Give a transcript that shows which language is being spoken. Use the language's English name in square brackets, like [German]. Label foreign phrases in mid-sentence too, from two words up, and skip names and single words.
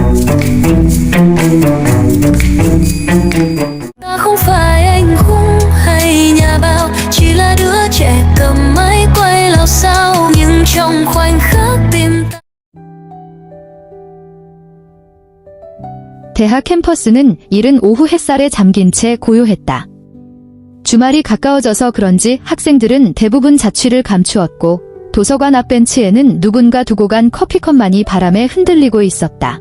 [Vietnamese] Ta không phải anh hùng hay nhà báo, chỉ là đứa trẻ cầm máy quay lao sao, nhưng trong khoảnh khắc tim ta. [Korean] 대학 캠퍼스는 이른 오후 햇살에 잠긴 채 고요했다. 주말이 가까워져서 그런지 학생들은 대부분 자취를 감추었고 도서관 앞 벤치에는 누군가 두고 간 커피컵만이 바람에 흔들리고 있었다.